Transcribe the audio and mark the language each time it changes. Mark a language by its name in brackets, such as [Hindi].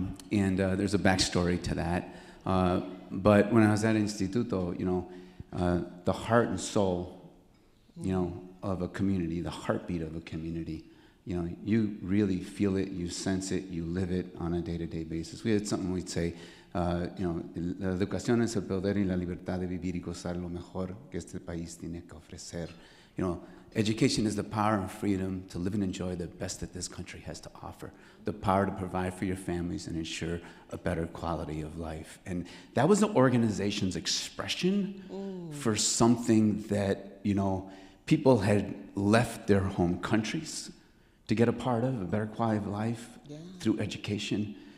[English] There's a backstory to that. But when I was at Instituto, you know, the heart and soul, you know, of a community, the heartbeat of a community, you know, you really feel it, you sense it, you live it on a day-to-day basis. We had something we'd say, you know, [Spanish] la educación es el poder y la libertad de vivir y gozar lo mejor que este país tiene que ofrecer. [English] You know, education is the power and freedom to live and enjoy the best that this country has to offer. The power to provide for your families and ensure a better quality of life. And that was the organization's expression for something that, you know, people had left their home countries to get a part of, a better quality of life through education.